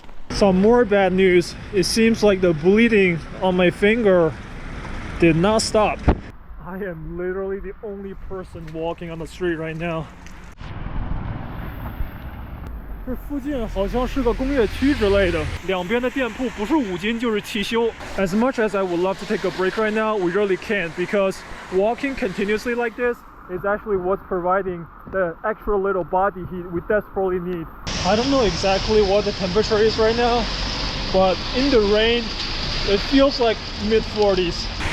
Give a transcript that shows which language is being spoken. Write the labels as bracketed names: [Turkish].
[English] Some more bad news. It seems like the bleeding on my finger did not stop. I am literally the only person walking on the street right now. [Chinese] 这附近好像是个工业区之类的，两边的店铺不是五金就是汽修。 [English] As much as I would love to take a break right now, we really can't because walking continuously like this is actually what's providing the extra little body heat we desperately need. I don't know exactly what the temperature is right now, but in the rain, it feels like mid-40s.